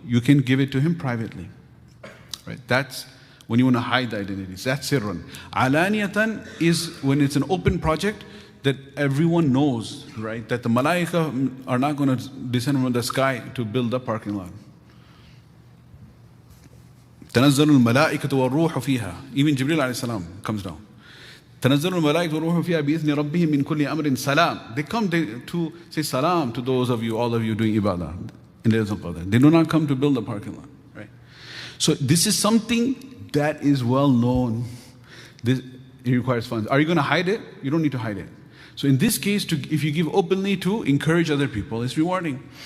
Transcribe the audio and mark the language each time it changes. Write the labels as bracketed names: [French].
[English] You can give it to him privately. Right? That's when you want to hide the identities. That's sirrun. Alaniyatan is when it's an open project, that everyone knows, right, that the malaika are not going to descend from the sky to build a parking lot. [Arabic] تنزل الملائكة والروح فيها. [English] Even Jibreel alayhi salam comes down. [Arabic] تنزل الملائكة والروح فيها بإذن ربهم من كل أمر سلام. [English] They come to say salam to those of you, all of you doing ibadah in the days of Qadr. They do not come to build a parking lot, right? So this is something that is well known. It requires funds. Are you going to hide it? You don't need to hide it. So in this case, if you give openly to encourage other people, it's rewarding.